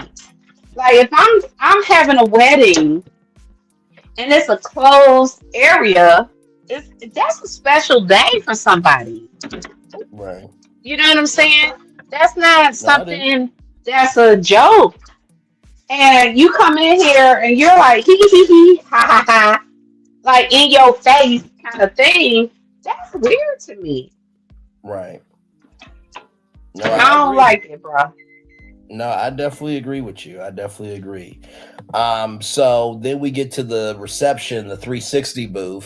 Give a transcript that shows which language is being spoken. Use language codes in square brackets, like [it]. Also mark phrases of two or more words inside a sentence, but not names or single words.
[en] Like if I'm having a wedding and it's a closed area, that's a special day for somebody. Right. You know what I'm saying? That's not No, I do. something that's a joke. And you come in here and you're like hee hee hee hee ha ha ha, like in your face kind of thing. That's weird to me. Right. No, I I don't agree. like it, bro. No, I definitely agree with you. I definitely agree. So then we get to the reception, the 360 booth.